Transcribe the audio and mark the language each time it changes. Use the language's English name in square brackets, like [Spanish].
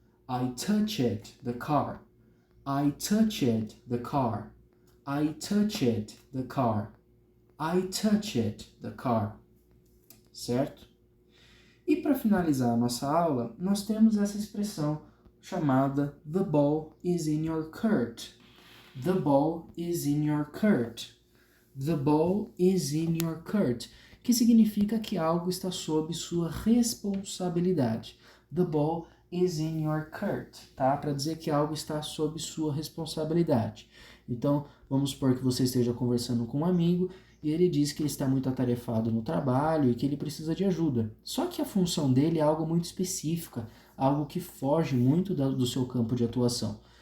[English] I touched the car. I touched the car. I touched the car. I touched the car. Certo? [Portuguese] E para finalizar a nossa aula, nós temos essa expressão chamada [English] the ball is in your court. The ball is in your court. The ball is in your court, [Portuguese] que significa que algo está sob sua responsabilidade. [English] The ball is in your court, tá? [Portuguese] Para dizer que algo está sob sua responsabilidade. Então, vamos supor que você esteja conversando com um amigo e ele diz que ele está muito atarefado no trabalho e que ele precisa de ajuda. Só que a função dele é algo muito específica, algo que foge muito do seu campo de atuação.